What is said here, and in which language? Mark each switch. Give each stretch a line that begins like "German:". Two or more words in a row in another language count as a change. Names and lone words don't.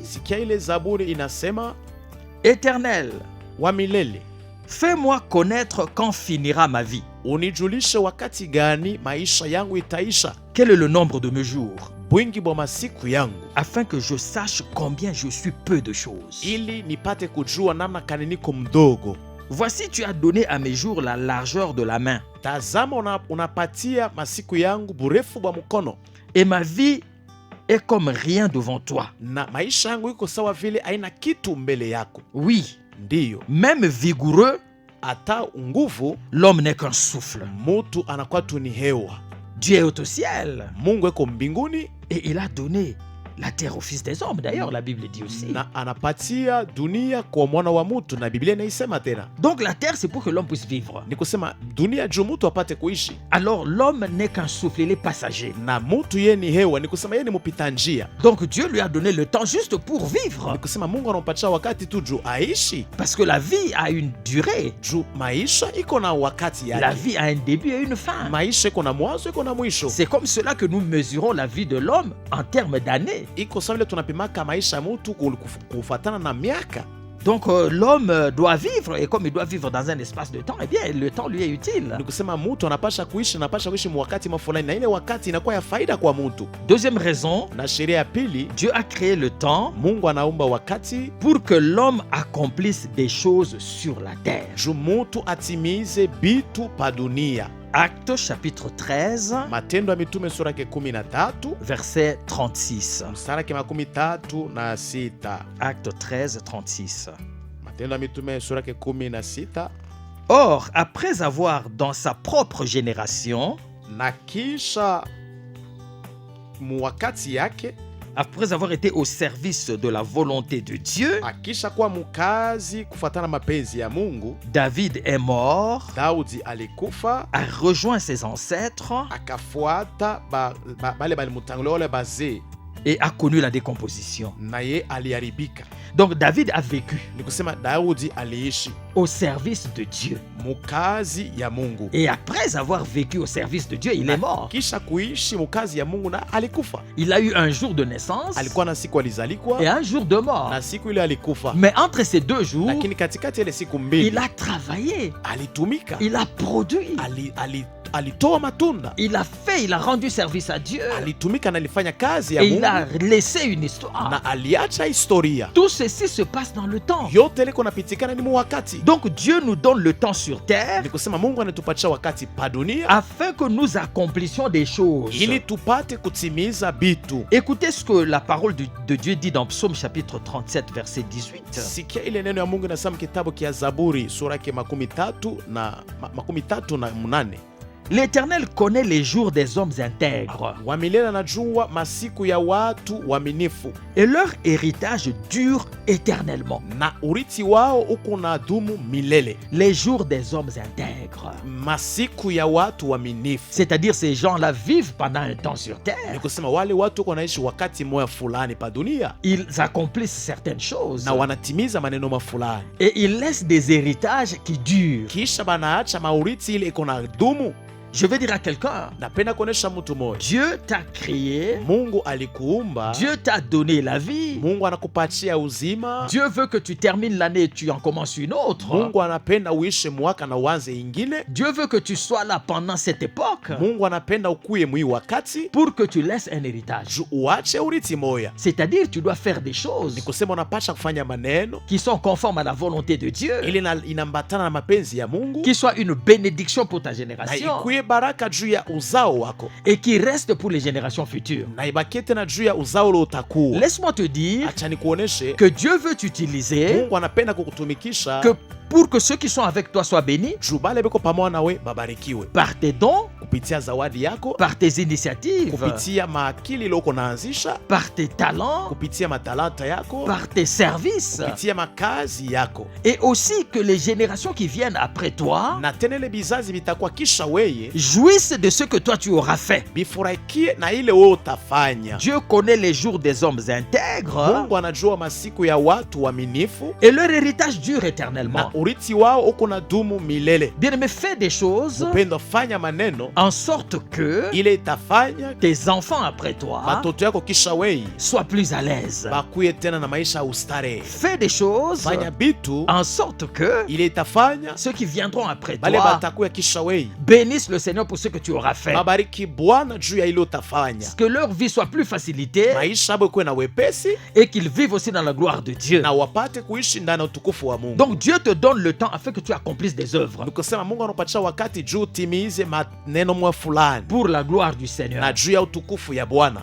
Swahili: Sikia ile Zaburi inasema,
French: Éternel,
Swahili: wa milele,
French: fais-moi connaître quand finira ma vie.
Swahili: unijulishe wakati gani maisha yangu itaisha,
French: Quel est le nombre de mes jours,
Swahili: bwingi bwa masiku yangu,
French: afin que je sache combien je suis peu de choses.
Swahili: ili nipate kujua namna kani niko mdogo.
French: Voici, tu as donné à mes jours la largeur de la main,
Swahili: Tazama unapatia masiku yangu burefu bwa mkono,
French: et ma vie est comme rien devant toi.
Swahili: na maisha yangu iko sawa vile aina kitu mbele yako.
French: Oui,
Swahili: Ndiyo,
French: même vigoureux,
Swahili: hata nguvu
French: l'homme n'est qu'un souffle.
Swahili: mutu anakuwa tu ni hewa.
French: Dieu est au ciel,
Swahili: Mungu eko mbinguni,
French: et il a donné la terre au Fils des hommes. D'ailleurs, la Bible dit aussi.
Swahili: na anapatia dunia kwa mwana wa mutu, na Biblia inaisema tena.
French: Donc la terre, c'est pour que l'homme puisse vivre.
Swahili: Ni kusema dunia juu mutu apate kuishi,
French: Alors l'homme n'est qu'un souffle, il est passager.
Swahili: na mutu ye ni hewa, ni kusema ye ni mupita njia.
French: Donc Dieu lui a donné le temps juste pour vivre.
Swahili: Ni kusema Mungu anampatia wakati tu juu aishi,
French: Parce que la vie a une durée.
Swahili: juu maisha iko na wakati
French: La
Swahili: yake.
French: vie a un début et une fin.
Swahili: Maisha iko na mwanzo, iko na mwisho.
French: C'est comme cela que nous mesurons la vie de l'homme en termes d'années.
Swahili: Iko sawa vile tunapimaka maisha ya mutu kufatana na miaka.
French: Donc l'homme doit vivre, et comme il doit vivre dans un espace de temps, eh bien le temps lui est utile.
Swahili: Ni kusema mutu anapasha kuishi mwakati mafulani, na ile wakati inakuwa ya faida kwa mutu.
French: Deuxième raison,
Swahili: Na sheria ya pili,
French: Dieu a créé le temps
Swahili: Mungu anaumba wakati
French: pour que l'homme accomplisse des choses sur la terre.
Swahili: juu mutu atimize bitu pa dunia.
French: Actes chapitre 13,
Swahili: Matendo ya Mitume sura yake 13
French: verset 36.
Swahili: mstari yake 36.
French: Acte 13, 36.
Swahili: Matendo ya Mitume sura yake 16.
French: Or, après avoir dans sa propre génération,
Swahili: Na kisha muwakati yake,
French: après avoir été au service de la volonté de Dieu,
Swahili: akisha kuwa mukazi kufatana mapenzi ya Mungu,
French: David est mort,
Swahili: Daudi alikufa,
French: a rejoint ses ancêtres
Swahili: akafuata bale balimutangulia wale bazee,
French: et a connu la décomposition.
Swahili: na ye aliharibika.
French: Donc David a vécu
Swahili: Ni kusema Daudi aliishi
French: au service de Dieu.
Swahili: mukazi ya Mungu,
French: Et après avoir vécu au service de Dieu, il est mort.
Swahili: kisha kuishi mukazi ya Mungu na alikufa.
French: Il a eu un jour de naissance
Swahili: Alikuwa na siku alizalikwa
French: et un jour de mort.
Swahili: na siku ile alikufa,
French: Mais entre ces deux jours,
Swahili: lakini katikati ile siku mbili
French: il a travaillé,
Swahili: alitumika,
French: il a produit,
Swahili: alitoa matunda,
French: il a rendu service à Dieu.
Swahili: alitumika na alifanya kazi ya
French: Et il
Swahili: Mungu
French: a laissé une histoire.
Swahili: na aliacha historia.
French: Tout ceci se passe dans le temps.
Swahili: Yote liko napitikana ni muwakati.
French: Donc Dieu nous donne le temps sur terre
Swahili: Ni kusema Mungu anatupatia wakati pa dunia
French: afin que nous accomplissions des choses.
Swahili: ili tupate kutimiza bitu.
French: Écoutez ce que la parole de Dieu dit dans Psaume chapitre 37 verset 18.
Swahili: Sikia ile neno ya Mungu inasema kitabu kia Zaburi sura yake 38.
French: L'Éternel connaît les jours des hommes intègres
Swahili: Wa milele anajua masiku ya watu waaminifu,
French: et leur héritage dure éternellement.
Swahili: na urithi wao uko na dumu milele.
French: Les jours des hommes intègres,
Swahili: Masiku ya watu waaminifu,
French: c'est-à-dire ces gens-là vivent pendant un temps sur
Swahili: ni
French: terre.
Swahili: kusema wale watu uko naishi wakati moya fulani pa dunia
French: Ils accomplissent certaines choses
Swahili: na wanatimiza maneno mafulani,
French: et ils laissent des héritages qui durent.
Swahili: kisha banaacha maurithi ile iko na dumu.
French: Je veux dire à quelqu'un,
Swahili: Napenda kuonesha mtu moja,
French: Dieu t'a créé,
Swahili: Mungu alikuumba,
French: Dieu t'a donné la vie.
Swahili: Mungu anakupatia uzima,
French: Dieu veut que tu termines l'année et tu en commences une autre.
Swahili: Mungu anapenda uishe mwaka na uanze ingine,
French: Dieu veut que tu sois là pendant cette époque
Swahili: Mungu anapenda ukuye mwi wakati
French: pour que tu laisses un héritage.
Swahili: juu uache urithi moya.
French: C'est-à-dire tu dois faire des choses
Swahili: Ni kusema unapasha kufanya maneno
French: qui sont conformes à la volonté de Dieu,
Swahili: ili inambatana na mapenzi ya Mungu,
French: qui soient une bénédiction pour ta
Swahili: na
French: génération
Swahili: ikuye baraka juu ya uzao wako,
French: et qui restent pour les générations futures.
Swahili: na ibakie tena juu ya uzao ule utakuwa.
French: Laisse-moi te dire
Swahili: Acha nikuoneshe
French: que Dieu veut t'utiliser,
Swahili: Mungu anapenda kukutumikisha,
French: que pour que ceux qui sont avec toi soient bénis
Swahili: juu bale beko pamoja nawe babarikiwe
French: par tes dons,
Swahili: kupitia zawadi yako,
French: par tes initiatives,
Swahili: kupitia maakili iliyoko naanzisha,
French: par tes talents,
Swahili: kupitia matalanta yako,
French: par tes services,
Swahili: kupitia makazi yako,
French: et aussi que les générations qui viennent après toi
Swahili: na tena ile bizazi vitakuwa kisha weye
French: jouissent de ce que toi tu auras fait.
Swahili: bifurahikie na ile wewe utafanya.
French: Dieu connaît les jours des hommes intègres
Swahili: Mungu anajua masiku ya watu waaminifu
French: et leur héritage dure éternellement.
Swahili: na urithi wao uko na dumu milele.
French: Bien-aimé, fais des choses
Swahili: Upendo, fanya maneno
French: en sorte que
Swahili: ile itafanya
French: tes enfants après toi
Swahili: batoto yako kisha wei
French: soient plus à l'aise.
Swahili: bakuye tena na maisha ya ustarehe.
French: Fais des choses
Swahili: Fanya bitu
French: en sorte que
Swahili: ile itafanya
French: ceux qui viendront après
Swahili: bale
French: toi
Swahili: batakuya kisha wei
French: bénissent le Seigneur pour ce que tu auras fait.
Swahili: babariki Bwana juu ya ile utafanya,
French: Que leur vie soit plus facilitée
Swahili: maisha yabo ikuwe na wepesi
French: et qu'ils vivent aussi dans la gloire de Dieu.
Swahili: na wapate kuishi ndani ya utukufu wa Mungu.
French: Donc Dieu te donne le temps afin que tu accomplisses des œuvres
Swahili: Nikusema Mungu anapatia wakati juu timize maneno mwa fulani
French: pour la gloire du Seigneur.
Swahili: na juu ya utukufu ya Bwana,